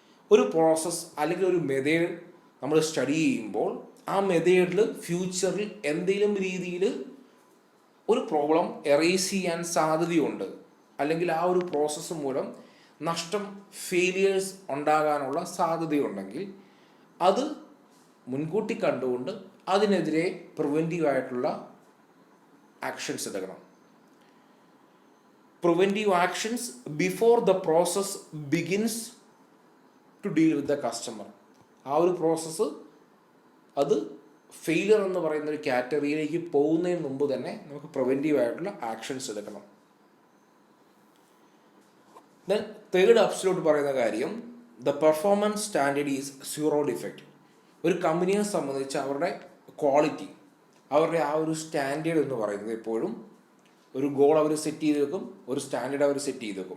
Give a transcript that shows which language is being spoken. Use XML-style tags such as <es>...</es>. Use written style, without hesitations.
<ml>ഒരു പ്രോസസ്സ് അല്ലെങ്കിൽ ഒരു മെത്തേഡ് നമ്മൾ സ്റ്റഡി ചെയ്യുമ്പോൾ ആ മെത്തേഡിൽ ഫ്യൂച്ചറിൽ എന്തെങ്കിലും രീതിയിൽ ഒരു പ്രോബ്ലം എറേസ് ചെയ്യാൻ സാധ്യതയുണ്ട്, അല്ലെങ്കിൽ ആ ഒരു പ്രോസസ്സ് മൂലം നഷ്ടം, ഫെയിലിയേഴ്സ് ഉണ്ടാകാനുള്ള സാധ്യതയുണ്ടെങ്കിൽ അത് മുൻകൂട്ടി കണ്ടുകൊണ്ട് അതിനെതിരെ പ്രിവെൻറ്റീവ് ആയിട്ടുള്ള ആക്ഷൻസ് എടുക്കണം.</ml> <en>Preventive actions before the process begins to deal with the customer.</en> <ml>ആ ഒരു പ്രോസസ്സ് അത് ഫെയിലിയർ എന്ന് പറയുന്ന ഒരു കാറ്റഗറിയിലേക്ക് പോകുന്നതിന് മുമ്പ് തന്നെ നമുക്ക് പ്രിവെൻറ്റീവ് ആയിട്ടുള്ള ആക്ഷൻസ് എടുക്കണം. ദെൻ തേർഡ് അബ്സല്യൂട്ട് പറയുന്ന കാര്യം</ml> <en>The performance standard is zero defect.</en> <ml>ഒരു കമ്പനിയെ സംബന്ധിച്ച് അവരുടെ ക്വാളിറ്റി, അവരുടെ ആ ഒരു സ്റ്റാൻഡേർഡ് എന്ന് പറയുന്നത് എപ്പോഴും ഒരു ഗോൾ അവർ സെറ്റ് ചെയ്ത് വെക്കും, ഒരു സ്റ്റാൻഡേർഡ് അവർ സെറ്റ് ചെയ്ത് വെക്കും.</ml>